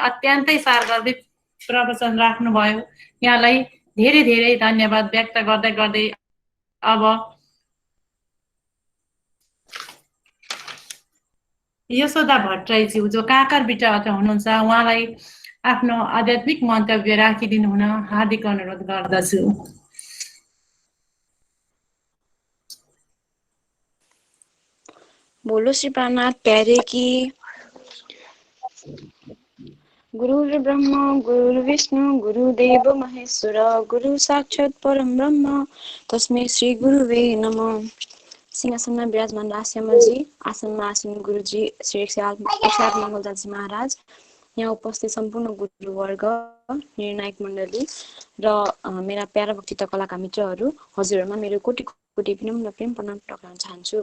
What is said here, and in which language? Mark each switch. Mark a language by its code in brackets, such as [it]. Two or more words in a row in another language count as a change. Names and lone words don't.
[ne] अत्यन्तै सारगर्भित प्रवचन राख्नुभयो, यहाँलाई धेरै धेरै धन्यवाद व्यक्त गर्दै गर्दै अब यशोदा भट्टराईज्यू जो काँकरभिट्टाबाट हुनुहुन्छ, उहाँलाई आफ्नो आध्यात्मिक मन्तव्य राखिदिनु हुन हार्दिक अनुरोध गर्दछु। [hi] बोलो श्री प्राणनाथ प्यारे की। [sa] गुरुर् ब्रह्मा गुरुर् विष्णु गुरुदेव महेश्वर गुरु साक्षात् परम ब्रह्म तस्मै श्री गुरुवे नमः। [ne] सिंहासनमा विराजमान लास्यमजी, आसनमा आसीन गुरुजी श्री 108 मङ्गलदासजी महाराज, यहाँ उपस्थित सम्पूर्ण गुरुवर्ग, निर्णायक मण्डली र मेरा प्यारा वक्तित्व कलाका मित्रहरू, हजुरहरूमा मेरो कोटि कोटि विनम्र प्रेम प्रणाम टक्राउन चाहन्छु।